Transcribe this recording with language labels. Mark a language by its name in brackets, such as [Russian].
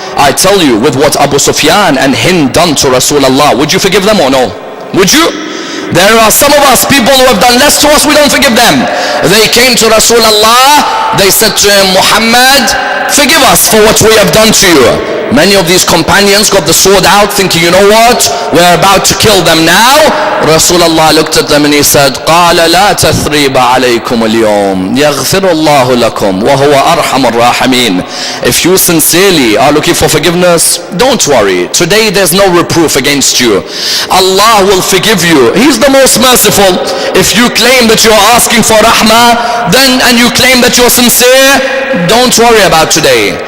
[English] I tell you, with what Abu Sufyan and Hind done to Rasulullah, would you forgive them or no? Would you? There are some of us, people who have done less to us, we don't forgive them. They came to Rasulullah, they said to him, Muhammad, forgive us for what we have done to you. Many of these companions got the sword out thinking, you know what, we're about to kill them now. Rasulullah looked at them and he said, [Arabic] قال لا تثريب عليكم اليوم يغفر الله لكم وهو أرحم الراحمين. [English] If you sincerely are looking for forgiveness, don't worry. Today there's no reproof against you. Allah will forgive you. He's the most merciful. If you claim that you're asking for rahmah, then, and you claim that you're sincere, don't worry about today.